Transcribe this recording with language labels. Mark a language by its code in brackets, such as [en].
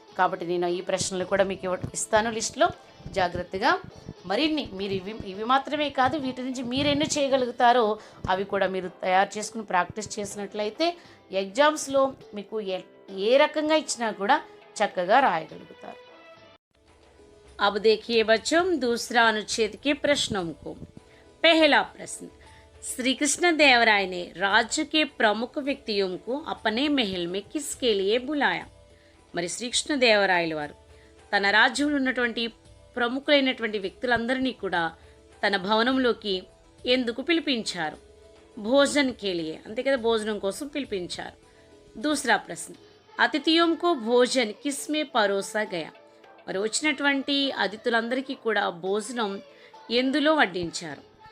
[te] కాబట్టి నేను ఈ ప్రశ్నలు కూడా మీకు ఇస్తాను లిస్టులో, జాగ్రత్తగా మరిన్ని మీరు ఇవి మాత్రమే కాదు, వీటి నుంచి మీరు ఎన్ని చేయగలుగుతారో అవి కూడా మీరు తయారు చేసుకుని ప్రాక్టీస్ చేసినట్లయితే ఎగ్జామ్స్లో మీకు ఏ రకంగా ఇచ్చినా కూడా చక్కగా రాయగలుగుతారు. [hi] अब देखिए बच्चों, दूसरा अनुच्छेद के प्रश्नों को. पहला प्रश्न, श्री कृष्ण देवराय ने राज्य के प्रमुख व्यक्तियों को अपने महल में किसके लिए बुलाया? [te] మరి శ్రీకృష్ణదేవరాయల వారు తన రాజ్యంలో ఉన్నటువంటి ప్రముఖులైనటువంటి వ్యక్తులందరినీ కూడా తన భవనంలోకి ఎందుకు పిలిపించారు? [hi] భోజన్ కేలియే, [te] అంతే కదా, భోజనం కోసం పిలిపించారు. [hi] దూసరా ప్రశ్న, అతిథియోం కో భోజన్ కిస్మే పరోసా గయా, [te] మరి వచ్చినటువంటి అతిథులందరికీ కూడా భోజనం ఎందులో వడ్డించారు?